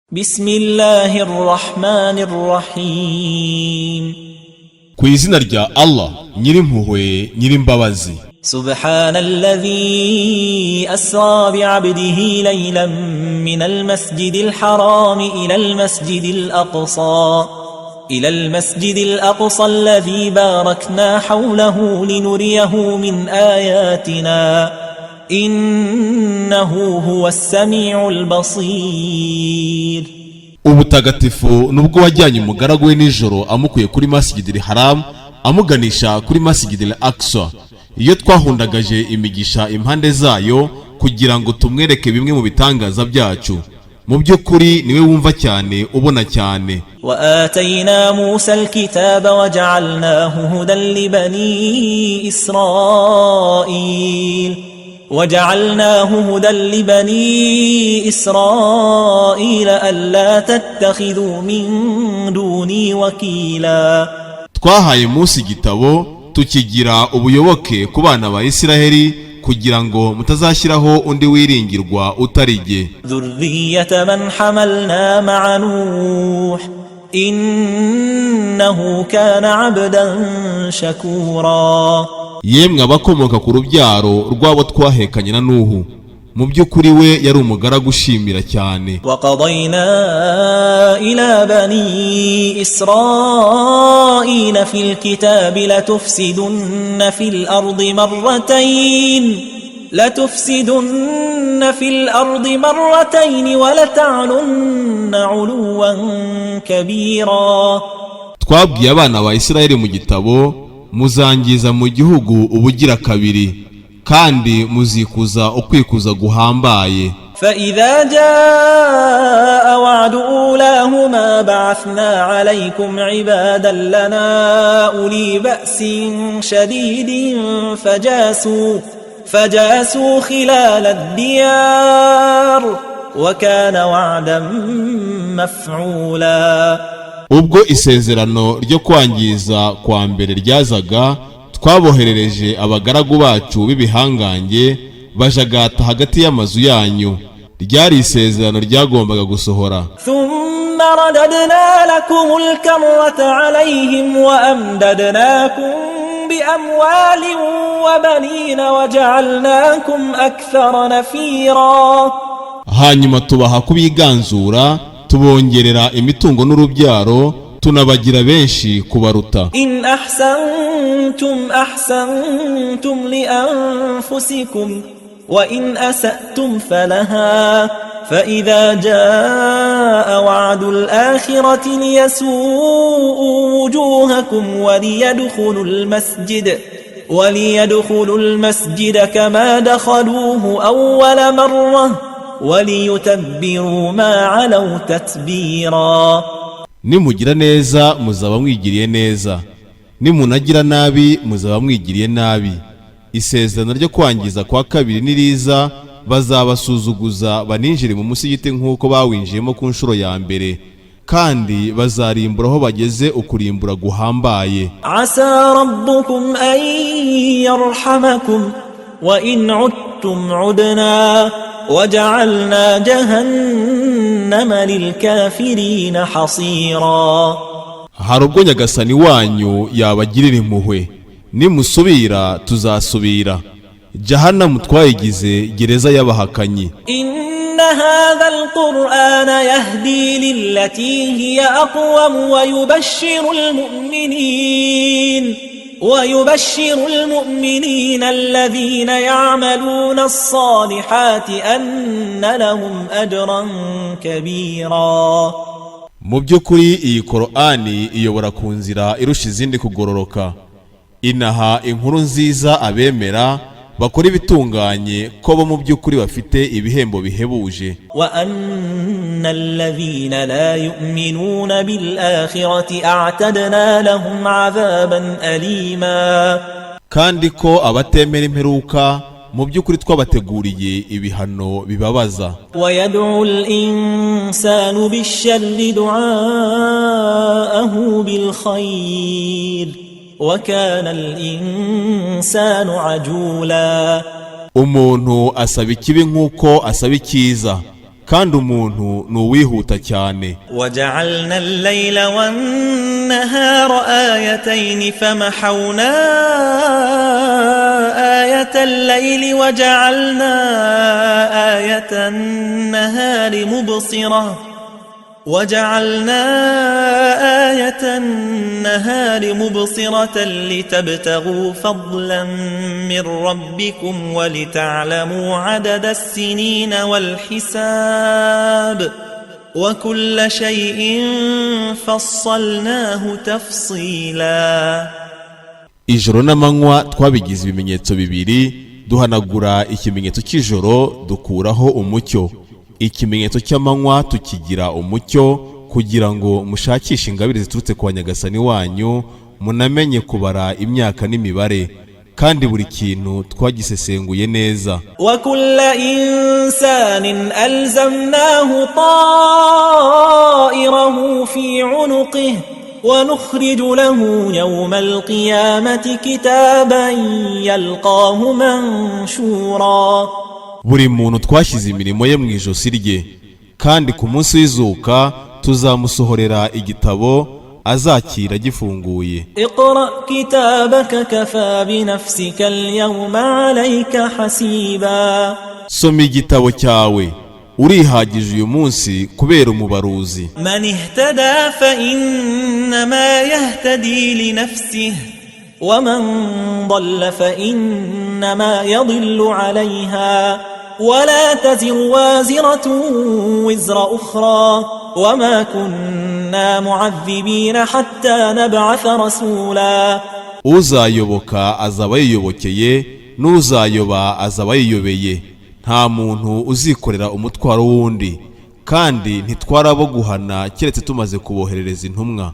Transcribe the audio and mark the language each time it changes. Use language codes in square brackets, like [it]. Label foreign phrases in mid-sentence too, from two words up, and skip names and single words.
[ar] Bismillahirrahmanirrahim. [rw] Ku izina rya Allah nyirimpuhwe nyirimbabazi. [ar] سبحان الذي أسرى بعبده ليلا من المسجد الحرام إلى المسجد الأقصى الذي باركنا حوله لنريه من آياتنا إنه هو السميع البصير. [rw] Ubutagatifu nubwo wajyanye umugaragu we nijoro amukuye kuri Masjidil Haram amuganisha kuri Masjidil Aqsa, iyo twahundagaje imigisha impande zayo kugira ngo tumwereke bimwe mu bitangaza byacu. Mu by'ukuri niwe wumva cyane ubona cyane. [ar] وآتينا موسى الكتاب وجعلناه هدى لبني إسرائيل وجعلناه هدى لبني إسرائيل ألا تتخذوا من دوني وكيلا. [rw] Twahaye Musa igitabo tukigira ubuyoboke ku bana ba Isiraheli kugira ngo mutazashyiraho undi wiringirwa utarige. [ar] ذرية من حملنا مع نوح إنه كان عبدا شكورا. [rw] Yemwe abakomoka ku rubyaro rwabo twahekanye na Nuhu, mu by'ukuri we yari umugaragu ushimira cyane. [ar] وقضينا إلى بني إسرائيل في الكتاب لتفسدن في الأرض مرتين ولتعلن علوا كبيرا. [rw] Twabwiye abana ba Isiraheli mu gitabo, muzangiza mu gihugu ubugira kabiri kandi muzikuza ukwikuza guhambaye. [ar] فإذا جاء وعد أولاهما بعثنا عليكم عبادا لنا أولي بأس شديد فجاسوا خلال الديار وكان وعدا مفعولا. [rw] Ubwo isezerano ryo kwangiza kwa mbere ryazaga, twaboherereje abagaragu bacu b'ibihangange bajagata hagati y'amazu yanyu. Ryari isezerano ryagombaga gusohora. [ar] ثم رددنا لكم الكرة عليهم وأمددناكم بأموال وبنين وجعلناكم أكثر نفيرا. [rw] Hanyuma tubaha kubiganzura, tubongerera imitungo n'urubyaro, tunabagira benshi kubaruta. [ar] إن أحسنتم لأنفسكم وإن أسأتم فلها فإذا جاء وعد الآخرة ليسوءوا وجوهكم وليدخلوا المسجد كما دخلوه أول مرة وَلِيُتَبِّرُوا مَا عَلَوْا تَتْبِيرًا. [rw] Nimugira neza muzaba mwigiriye neza, nimunagira nabi muzaba mwigiriye nabi. Isezerano ryo kwangiza kwa kabiri niriza, bazabasuzuguza baninjire mu musigiti nk'uko bawinjiyemo ku nshuro ya mbere, kandi bazarimbura aho bageze ukurimbura guhambaye. [ar] عسى ربكم أن يرحمكم وإن عدتم عدنا وَجَعَلْنَا جَهَنَّمَ لِلْكَافِرِينَ حَصِيرًا. [rw] Hari ubwo Nyagasani wanyu yabagirira impuhwe, nimusubira tuzasubira. Jahannam twayigize gereza y'abahakanyi. [ar] إن هذا القرآن يهدي للتي هي أقوم ويبشر المؤمنين الذين يعملون الصالحات أن لهم أجرا كبيرا. [rw] Mu by'ukuri iyi Qur'ani iyobora ku nzira irusha izindi kugororoka, inaha inkuru nziza abemera bakora ibitunganye ko bo mu by'ukuri bafite ibihembo bihebuje. [ar] وأن الذين لا يؤمنون بالآخرة أعتدنا لهم عذابا أليما. [rw] Kandi ko abatemera imperuka mu by'ukuri twabateguriye ibihano bibabaza. [ar] ويدع الإنسان بالشر دعاءه بالخير وكان الإنسان عجولا. [rw] Umuntu asaba ikibi nk'uko asaba icyiza, kandi umuntu ni uwihuta cyane. [ar] وجعلنا الليل والنهار آيتين فمحونا آية الليل وجعلنا آية النهار مبصرة لتبتغوا فضلا من ربكم ولتعلموا عدد السنين والحساب وكل شيء فصلناه تفصيلا. [rw] Ijoro n'amanywa twabigize ibimenyetso bibiri, duhanagura ikimenyetso cy'ijoro dukuraho umucyo, ikimenyetso cy'amanywa tukigira umucyo, kugira ngo mushakishe ingabire ziturutse kwa Nyagasani wanyu, munamenye kubara imyaka n'imibare, kandi buri kintu twagisesenguye neza. [ar] وكل إنسان ألزمناه طائره في عنقه ونخرج له يوم القيامة كتابا يلقاه منشورا. [rw] Buri muntu twashyize imirimo ye mu ijosi rye, kandi ku munsi w'izuka tuzamusohorera igitabo azakira gifunguye. [ar] اقرأ كتابك كفى بنفسك اليوم عليك حسيبا. [rw] Soma igitabo cyawe, urihagije uyu munsi kubera umubaruzi. [ar] من اهتدى فإنما يهتدي لنفسه ومن ضل فإنما يضل عليها ولا تزر وازرة وزر أخرى وما كنا معذبين حتى نبعث رسولا. [rw] Uzayoboka azaba yiyobokeye, n'uzayoba azaba yiyobeye. Nta muntu uzikorera umutwaro wundi, kandi ntitwarabo guhana keretse tumaze kuboherereza intumwa.